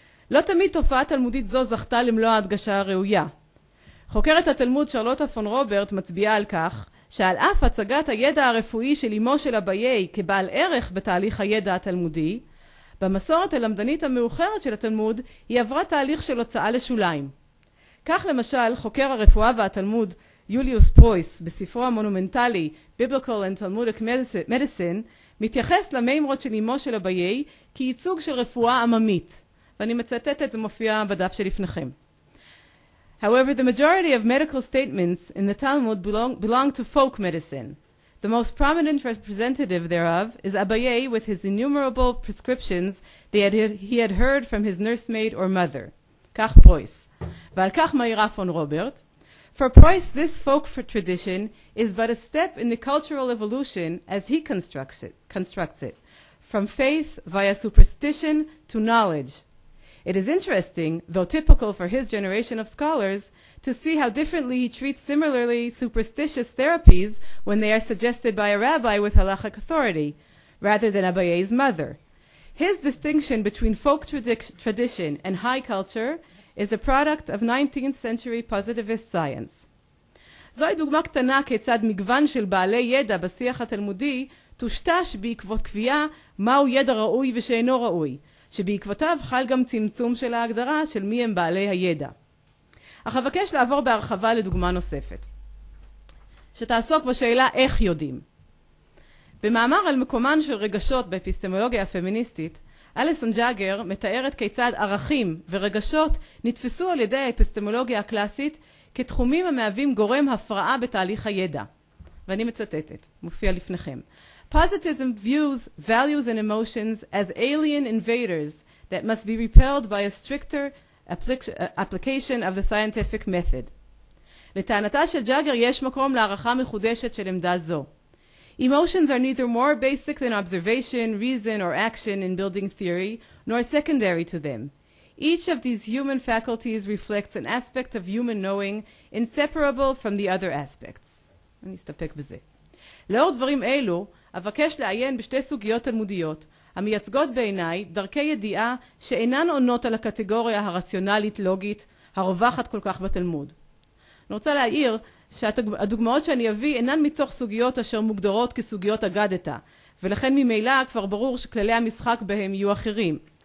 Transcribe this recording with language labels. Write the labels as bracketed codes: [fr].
[he] לא תמיד תופעה תלמודית זו זכתה למלוא ההדגשה הראויה. חוקרת התלמוד שרלוטה פון רוברט מצביעה על כך שעל אף הצגת הידע הרפואי של אמו של אביי כבעל ערך בתהליך הידע התלמודי, במסורת הלמדנית המאוחרת של התלמוד היא עברה תהליך של הוצאה לשוליים. כך למשל חוקר הרפואה והתלמוד יוליוס פרויס בספרו המונומנטלי Biblical and Talmudic Medicine מתייחס למימרות של אמו של אביי כייצוג של רפואה עממית, ואני מצטטת, זה מופיע בדף שלפניכם. [en] However, the majority of medical statements in the Talmud belong to folk medicine. The most prominent representative thereof is Abaye with his innumerable prescriptions that he had heard from his nursemaid or mother. [he] כך פרויס. ועל כך מעירה פון רוברט. [en] For Preuss, this folk tradition is but a step in the cultural evolution as he constructs it, from faith via superstition to knowledge. It is interesting, though typical for his generation of scholars, to see how differently he treats similarly superstitious therapies when they are suggested by a rabbi with halachic authority, rather than Abaye's mother. His distinction between folk tradition and high culture is a product of 19th century positivist science. [he] זוהי דוגמה קטנה כיצד מגוון של בעלי ידע בשיח התלמודי תושטש בעקבות קביעה מהו ידע ראוי ושאינו ראוי, שבעקבותיו חל גם צמצום של ההגדרה של מי הם בעלי הידע. אך אבקש לעבור בהרחבה לדוגמה נוספת, שתעסוק בשאלה איך יודעים. במאמר על מקומן של רגשות באפיסטמולוגיה הפמיניסטית, אליסון ג'אגר מתארת כיצד ערכים ורגשות נתפסו על ידי האפיסטמולוגיה הקלאסית כתחומים המהווים גורם הפרעה בתהליך הידע. ואני מצטטת, מופיע לפניכם. [en] Positivism views values and emotions as alien invaders that must be repelled by a stricter application of the scientific method. [he] לטענתה של ג'אגר יש מקום להערכה מחודשת של עמדה זו. [en] Emotions are neither more basic than observation, reason, or action in building theory, nor secondary to them. Each of these human faculties reflects an aspect of human knowing inseparable from the other aspects. [he] אני אסתפק בזה. לאור דברים אלו, אבקש לעיין בשתי סוגיות תלמודיות, המייצגות בעיניי דרכי ידיעה שאינן עונות על הקטגוריה הרציונלית-לוגית הרווחת כל כך בתלמוד. אני רוצה להעיר שהדוגמאות שאני אביא אינן מתוך סוגיות אשר מוגדרות כסוגיות אגדתא, ולכן ממילא כבר ברור שכללי המשחק בהם יהיו אחרים.